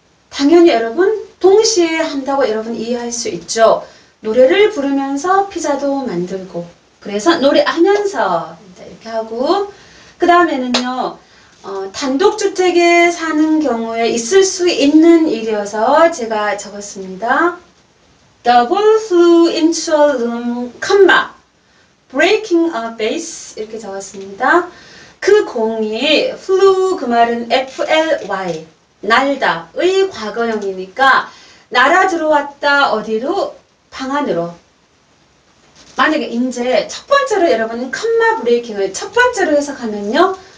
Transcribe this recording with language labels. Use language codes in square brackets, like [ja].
[ko] 당연히 여러분 동시에 한다고 여러분 이해할 수 있죠. 노래를 부르면서 피자도 만들고 그래서 노래하면서 이렇게 하고 그 다음에는요. 단독주택에 사는 경우에 있을 수 있는 일이어서 제가 적었습니다. [en] The ball flew into a room, breaking a vase [ko] 이렇게 적었습니다. 그 공이 flew 그 말은 fly 날다의 과거형이니까 날아 들어왔다 어디로? 방 안으로. 만약에 이제 첫 번째로 여러분 컴마 브레이킹을 첫 번째로 해석하면요.